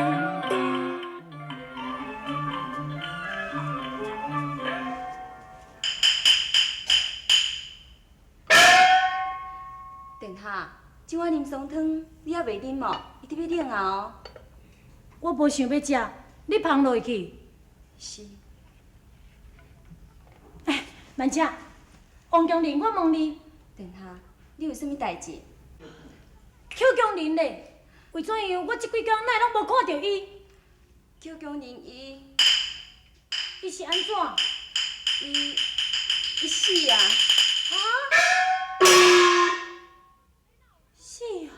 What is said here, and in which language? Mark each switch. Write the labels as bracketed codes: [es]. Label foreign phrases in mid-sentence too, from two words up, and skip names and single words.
[nan] 殿下，这碗林松汤你还袂啉无？一直要冷啊哦。我无想要食，你放落去。是。哎，慢食。王强林，我问你，殿下，你有啥物代志？邱强林咧，为怎样我这几工哪拢无看到伊？邱强人伊是安怎？伊死啊！啊？死啊？